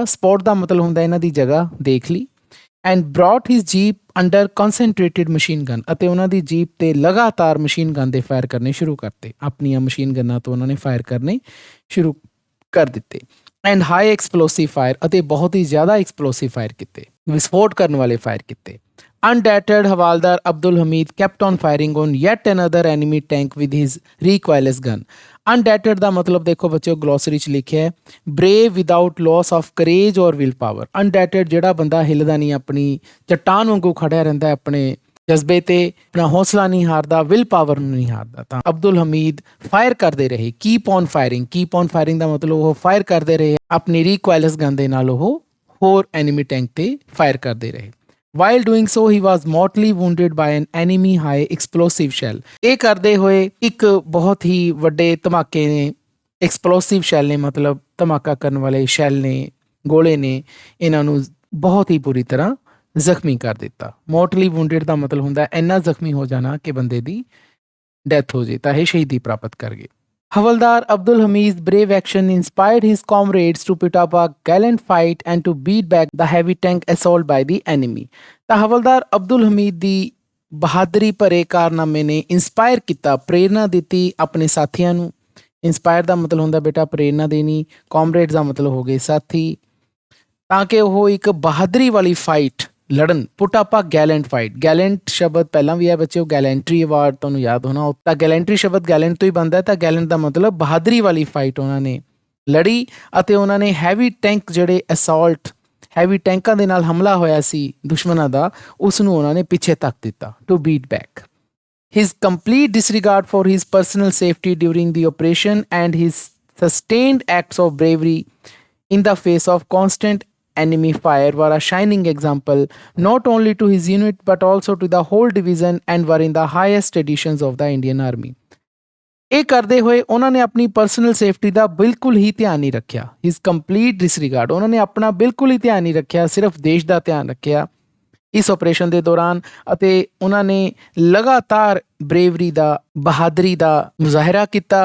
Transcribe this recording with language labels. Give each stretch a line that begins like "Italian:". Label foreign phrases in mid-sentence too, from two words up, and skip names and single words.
Punjabi: ਸਪੋਟ ਦਾ ਮਤਲਬ ਹੁੰਦਾ ਇਹਨਾਂ ਦੀ ਜਗ੍ਹਾ ਦੇਖ ਲਈ।
English: and brought his jeep under concentrated machine gun,
Punjabi: ਅਤੇ ਉਹਨਾਂ ਦੀ ਜੀਪ ਤੇ ਲਗਾਤਾਰ
English: machine gun
Punjabi: ਦੇ ਫਾਇਰ ਕਰਨੇ ਸ਼ੁਰੂ ਕਰਤੇ। ਆਪਣੀਆਂ ਮਸ਼ੀਨ ਗਨਾਂ ਤੋਂ ਉਹਨਾਂ ਨੇ ਫਾਇਰ ਕਰਨੇ ਸ਼ੁਰੂ ਕਰ ਦਿੱਤੇ।
English: and high explosive fire,
Punjabi: ਅਤੇ ਬਹੁਤ ਹੀ ਜ਼ਿਆਦਾ
English: explosive fire
Punjabi: ਕੀਤੇ, ਵਿਸਫੋਟ ਕਰਨ ਵਾਲੇ ਫਾਇਰ ਕੀਤੇ।
English: Undeterred, Havaldar Abdul Hamid kept on firing on yet another enemy tank with his recoilless gun.
Punjabi: Undeterred ਦਾ ਮਤਲਬ ਦੇਖੋ ਬੱਚਿਓ ਗਲੋਸਰੀ 'ਚ ਲਿਖਿਆ ਹੈ
English: brave without loss of courage or will power.
Punjabi: Undeterred ਜਿਹੜਾ ਬੰਦਾ ਹਿੱਲਦਾ ਨਹੀਂ, ਆਪਣੀ ਚੱਟਾਨ ਵਾਂਗੂ ਖੜਿਆ ਰਹਿੰਦਾ, ਆਪਣੇ ਜਜ਼ਬੇ ਤੇ ਆਪਣਾ ਹੌਸਲਾ ਨਹੀਂ ਹਾਰਦਾ,
English: will power
Punjabi: ਨੂੰ ਨਹੀਂ ਹਾਰਦਾ। ਤਾਂ ਅਬਦੁਲ ਹਮੀਦ ਫਾਇਰ ਕਰਦੇ ਰਹੇ।
English: keep on firing, keep on firing
Punjabi: ਦਾ ਮਤਲਬ ਉਹ ਫਾਇਰ ਕਰਦੇ ਰਹੇ ਆਪਣੀ
English: recoilless gun
Punjabi: ਦੇ ਨਾਲ, ਉਹ ਹੋਰ
English: enemy tank
Punjabi: ਤੇ ਫਾਇਰ ਕਰਦੇ ਰਹੇ।
English: While doing so, he was mortally wounded by an enemy high explosive shell.
Punjabi: ਇਹ ਕਰਦੇ ਹੋਏ ਇੱਕ ਬਹੁਤ ਹੀ ਵੱਡੇ ਧਮਾਕੇ ਨੇ,
English: explosive shell
Punjabi: ਨੇ, ਮਤਲਬ ਧਮਾਕਾ ਕਰਨ ਵਾਲੇ ਸ਼ੈਲ ਨੇ, ਗੋਲੇ ਨੇ ਇਹਨਾਂ ਨੂੰ ਬਹੁਤ ਹੀ ਬੁਰੀ ਤਰ੍ਹਾਂ ਜ਼ਖਮੀ ਕਰ ਦਿੱਤਾ।
English: mortally wounded
Punjabi: ਦਾ ਮਤਲਬ ਹੁੰਦਾ ਇੰਨਾ ਜ਼ਖਮੀ ਹੋ ਜਾਣਾ ਕਿ ਬੰਦੇ ਦੀ ਡੈਥ ਹੋ ਜੇ, ਤਾਂ ਇਹ ਸ਼ਹੀਦੀ ਪ੍ਰਾਪਤ ਕਰ ਗਏ।
English: Havaldar Abdul Hamid's brave action inspired his comrades to put up a gallant fight and to beat back the heavy tank assault by the enemy.
Punjabi: ਤਾਂ ਹਵਲਦਾਰ ਅਬਦੁਲ ਹਮੀਦ ਦੀ ਬਹਾਦਰੀ ਭਰੇ ਕਾਰਨਾਮੇ ਨੇ ਇੰਸਪਾਇਰ ਕੀਤਾ, ਪ੍ਰੇਰਨਾ ਦਿੱਤੀ ਆਪਣੇ ਸਾਥੀਆਂ ਨੂੰ। ਇੰਸਪਾਇਰ ਦਾ ਮਤਲਬ ਹੁੰਦਾ ਬੇਟਾ ਪ੍ਰੇਰਨਾ ਦੇਣੀ, ਕਾਮਰੇਡਸ ਦਾ ਮਤਲਬ ਹੋ ਗਏ ਸਾਥੀ, ਤਾਂ ਕਿ ਉਹ ਇੱਕ ਬਹਾਦਰੀ ਵਾਲੀ ਫਾਈਟ ਲੜਨ।
English: put up a gallant fight,
Punjabi: ਗੈਲੈਂਟ ਸ਼ਬਦ ਪਹਿਲਾਂ ਵੀ ਹੈ ਬੱਚਿਓ,
English: gallantry award
Punjabi: ਤੁਹਾਨੂੰ ਯਾਦ ਹੋਣਾ। ਤਾਂ ਗੈਲੈਂਟਰੀ ਸ਼ਬਦ ਗੈਲੈਂਟ ਤੋਂ ਹੀ ਬਣਦਾ, ਤਾਂ ਗੈਲੈਂਟ ਦਾ ਮਤਲਬ ਬਹਾਦਰੀ ਵਾਲੀ ਫਾਈਟ ਉਹਨਾਂ ਨੇ ਲੜੀ, ਅਤੇ ਉਹਨਾਂ ਨੇ
English: heavy tank
Punjabi: ਜਿਹੜੇ ਅਸੌਲਟ, ਹੈਵੀ ਟੈਂਕਾਂ ਦੇ ਨਾਲ ਹਮਲਾ ਹੋਇਆ ਸੀ ਦੁਸ਼ਮਣਾਂ ਦਾ, ਉਸ ਨੂੰ ਉਹਨਾਂ ਨੇ ਪਿੱਛੇ ਧੱਕ ਦਿੱਤਾ,
English: to beat back. His complete disregard for his personal safety during the operation and his sustained acts of bravery in the face of constant enemy fire were a shining example not only to his unit but also to the whole division and were in the highest traditions of the Indian Army.
Punjabi: ਇਹ ਕਰਦੇ ਹੋਏ ਉਹਨਾਂ ਨੇ ਆਪਣੀ
English: personal safety
Punjabi: ਦਾ ਬਿਲਕੁਲ ਹੀ ਧਿਆਨ ਨਹੀਂ ਰੱਖਿਆ।
English: his complete disregard,
Punjabi: ਉਹਨਾਂ ਨੇ ਆਪਣਾ ਬਿਲਕੁਲ ਹੀ ਧਿਆਨ ਨਹੀਂ ਰੱਖਿਆ, ਸਿਰਫ ਦੇਸ਼ ਦਾ ਧਿਆਨ ਰੱਖਿਆ ਇਸ ਆਪਰੇਸ਼ਨ ਦੇ ਦੌਰਾਨ, ਅਤੇ ਉਹਨਾਂ ਨੇ ਲਗਾਤਾਰ ਬਰੇਵਰੀ ਦਾ, ਬਹਾਦਰੀ ਦਾ ਮੁਜ਼ਾਹਰਾ ਕੀਤਾ।